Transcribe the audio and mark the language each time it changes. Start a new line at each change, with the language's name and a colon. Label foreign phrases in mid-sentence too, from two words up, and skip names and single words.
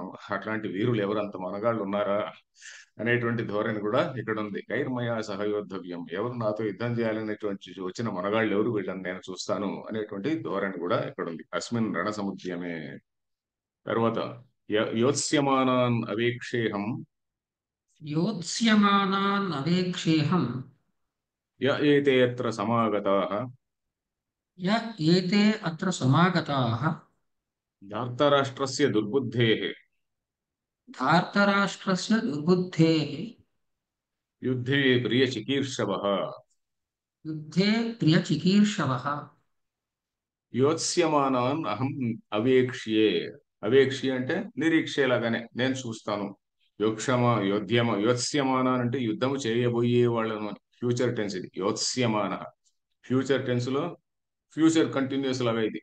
Telugu: అట్లాంటి వీరులు ఎవరు, అంత మనగాళ్ళు ఉన్నారా అనేటువంటి ధోరణి కూడా ఇక్కడ ఉంది.
Sanskrit: కైర్మయా సహయోద్ధవ్యం,
Telugu: ఎవరు నాతో యుద్ధం చేయాలనేటువంటి వచ్చిన మనగాళ్ళు ఎవరు, వీళ్ళని నేను చూస్తాను అనేటువంటి ధోరణి కూడా ఇక్కడ ఉంది.
Sanskrit: అస్మిన్ రణ సముద్యమే. తర్వాత యోత్స్యమానాన్ అవేక్షేహం, योत्स्यमानान् अवेक्षेऽहं ఏతే అత్ర సమాగతాః य एते अत्र समागताः ధార్తరాష్ట్రస్య దుర్బుద్ధేః धार्तराष्ट्रस्य दुर्बुद्धेः యుద్ధే ప్రియ చికీర్షవః युद्धे प्रियचिकीर्षवः యోత్స్యమానాన్ అహం అవేక్ష్యే.
Telugu: అవేక్ష్య అంటే నిరీక్షేలాగానే నేను చూస్తాను. యోత్స్యమానాన్ అంటే యుద్ధము చేయబోయే వాళ్ళను అని.
English: future tense ఇది.
Telugu: యోత్స్యమాన
English: future tense
Telugu: లో
English: future continuous
Telugu: లాగా ఇది.